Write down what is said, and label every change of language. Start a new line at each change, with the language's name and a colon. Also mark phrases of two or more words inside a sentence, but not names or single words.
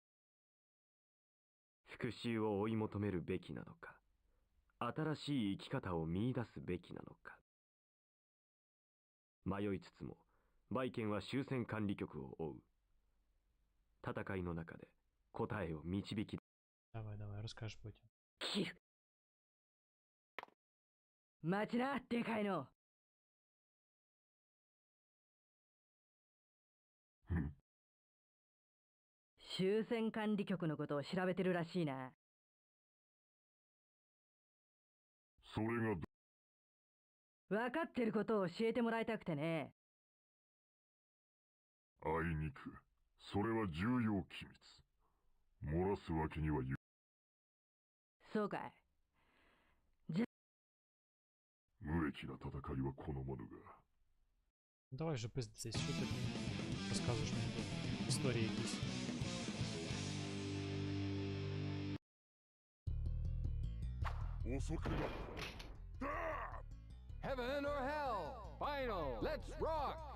Japanese: 復讐を追い求めるべきなのか、新しい生き方を見出すべきなのか。迷いつつも、バイケンは終戦管理局を追う。戦いの中で答えを導き。
Ukrainian: Давай, расскажешь потім.
Japanese: 待ちな、でかいの。終戦管理局のことを調べてるらしいな。それが分かってることを教えてもらいたくてね。あいにく、それは重要機密。漏らすわけにはそうかい。無益な戦いは好まぬが。
Ukrainian: Давай вже пиздитись, що ти розказуєш мені тут історії якісь.
English: Heaven or hell? Final. Let's rock.